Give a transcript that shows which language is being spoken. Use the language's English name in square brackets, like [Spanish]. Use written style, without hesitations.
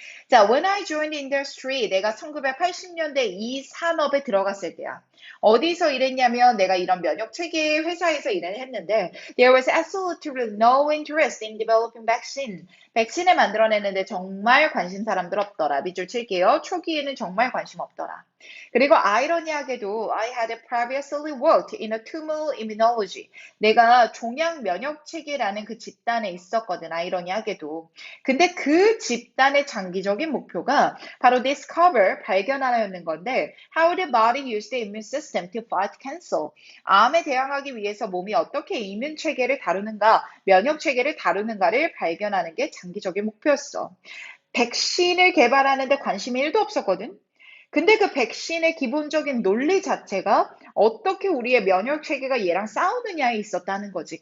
[Korean] 자, [English] when I joined the industry, [Korean] 내가 1980년대 이 산업에 들어갔을 때야. 어디서 일했냐면 내가 이런 면역 체계 회사에서 일을 했는데 [English] there was absolutely no interest in developing vaccine. [Korean] 백신을 만들어내는데 정말 관심 사람들 없더라. 밑줄 칠게요. 초기에는 정말 관심 없더라. 그리고 아이러니하게도 [English] I had previously worked in a tumor immunology. [Korean] 내가 종양 면역 체계라는 그 집단에 있었거든. 아이러니하게도. 근데 그 집단의 장기적인 목표가 바로 [English] discover, [Korean] 발견하는 건데 [English] how the body uses the immune system to fight cancer. [Korean] 암에 대항하기 위해서 몸이 어떻게 이뮨 체계를 다루는가, 면역 체계를 다루는가를 발견하는 게 장기적인 목표였어. 백신을 개발하는데 관심이 1도 없었거든. 근데 그 백신의 기본적인 논리 자체가 어떻게 우리의 면역 체계가 얘랑 싸우느냐에 있었다는 거지.